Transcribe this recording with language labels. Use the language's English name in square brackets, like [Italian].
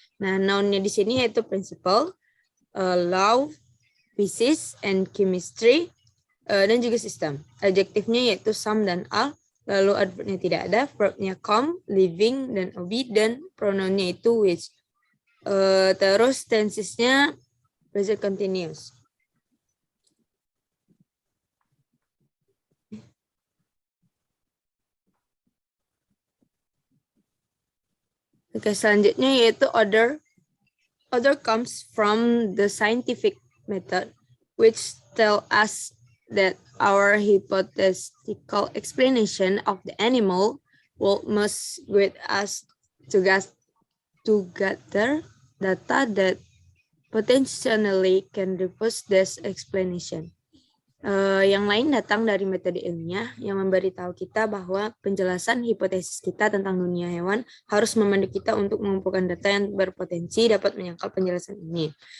[Indonesian] Nah, noun-nya di sini yaitu principle, law, physics, and chemistry, dan juga sistem. Adjektifnya yaitu some dan all, lalu adverbnya tidak ada, verbnya come, living, dan obey, dan pronounnya itu which. Terus tensesnya present continuous. [English] Oke, selanjutnya yaitu other. Other comes from the scientific method, which tell us that our hypothetical explanation of the animal world must guide us to gather data that potentially can refute this explanation. [Indonesian] Yang lain datang dari metode ilmiah yang memberitahu kita bahwa penjelasan hipotesis kita tentang dunia hewan harus memandu kita untuk mengumpulkan data yang berpotensi dapat menyangkal penjelasan ini.